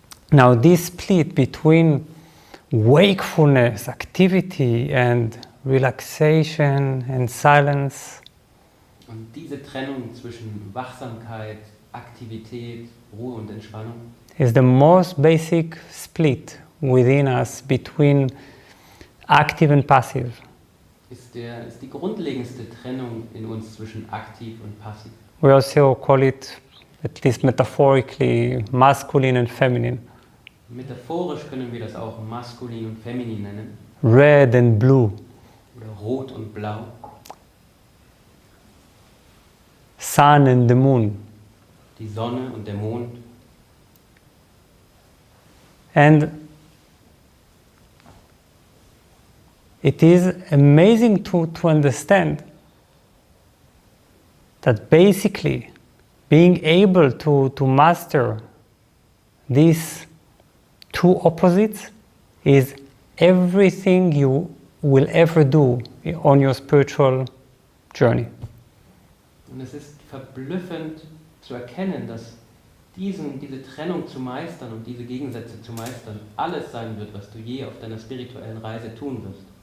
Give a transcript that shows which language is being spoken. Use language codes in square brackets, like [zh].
[en] Now this split between wakefulness, activity and relaxation and silence [de] Und diese Trennung zwischen Wachsamkeit, Aktivität, Ruhe und Entspannung [en] is the most basic split within us between active and passive. [de] ist die grundlegendste Trennung in uns zwischen aktiv und passiv. [en] We also call it, at least metaphorically, masculine and feminine, [de] Metaphorisch können wir das auch maskulin und feminin nennen. [en] red and blue, [de] Oder rot und blau. [en] sun and the moon. [de] Die Sonne und der Mond. [en] And it is amazing to understand that basically being able to master these two opposites is everything you will ever do on your spiritual journey. [de] Und es ist verblüffend zu erkennen, dass diese Trennung zu meistern und diese Gegensätze zu meistern alles sein wird, was du je auf deiner spirituellen Reise tun wirst.